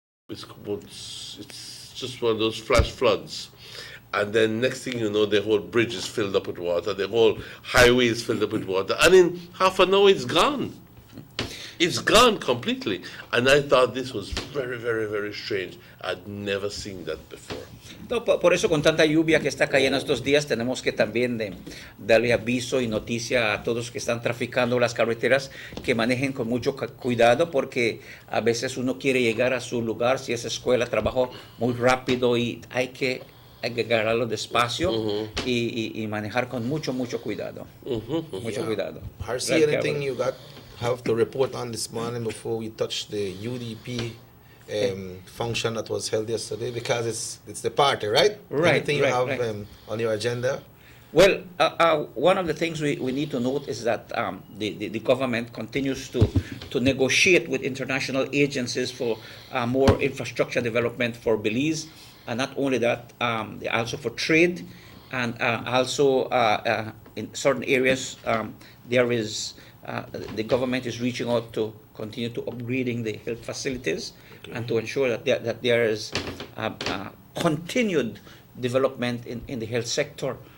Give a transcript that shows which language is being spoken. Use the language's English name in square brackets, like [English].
[English] It's just one of those flash floods, and then next thing you know, the whole bridge is filled up with water, the whole highway is filled up with water, and in half an hour it's gone. It's gone completely. And I thought this was very, very, very strange. I'd never seen that before. [Spanish] No, por eso con tanta lluvia que está cayendo estos días tenemos que también darle aviso y noticia a todos que están traficando las carreteras que manejen con mucho cuidado, porque a veces uno quiere llegar a su lugar, si es escuela, trabajo, muy rápido, y hay que agarrarlo despacio y manejar con mucho cuidado. Mucho cuidado. [English] Harcy, anything you have to report on this morning before we touch the UDP function that was held yesterday, because it's the party, right? Anything you have on your agenda? Well, one of the things we need to note is that the government continues to negotiate with international agencies for more infrastructure development for Belize, and not only that, also for trade, and also in certain areas there is the government is reaching out to continue to upgrading the health facilities, and to ensure that there is continued development in the health sector.